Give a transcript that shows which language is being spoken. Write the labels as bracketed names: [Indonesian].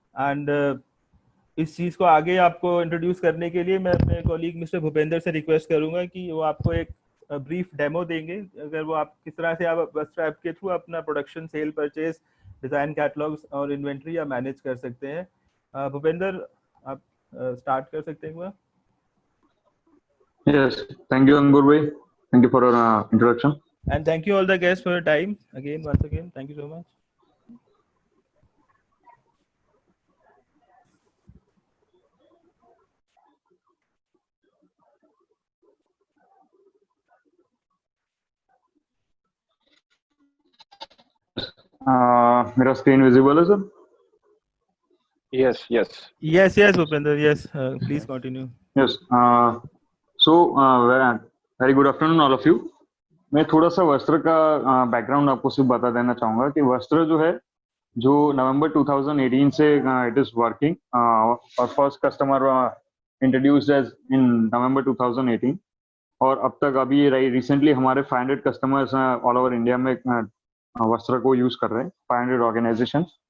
[Hindi] And इस चीज़ को आगे आपको इंट्रोड्यूस करने के लिए मैं अपने कॉलीग मिस्टर भूपेंद्र से रिक्वेस्ट करूंगा कि वो आपको एक ब्रीफ डेमो देंगे, अगर वो आप किस तरह से आप वस्त्र ऐप के थ्रू अपना production, cell, purchase, design catalogues और इन्वेंट्री आप मैनेज कर सकते हैं। भूपेंद्र, आप स्टार्ट कर सकते हैं। [English] Yes, thank you, Angur bhai. Thank you for your introduction. And thank you all the guests for your time again, once again. Thank you so much. [Hindi] मेरा स्क्रीन विजिबल है sir? [English] Yes, yes. Yes, yes, Bhupender. Yes, please continue. Yes. So very good afternoon all of you. [Hindi] मैं थोड़ा सा वस्त्र का background आपको सिर्फ बता देना चाहूंगा कि वस्त्र जो है, जो नवंबर 2018 से [English] it is working, [Hindi] और [English] first customer introduced as in November 2018, [Hindi] और अब तक अभी रिसेंटली हमारे 500 कस्टमर्स [English] all over India [Hindi] में वस्त्र को यूज कर रहे हैं, 500 ऑर्गेनाइजेशन,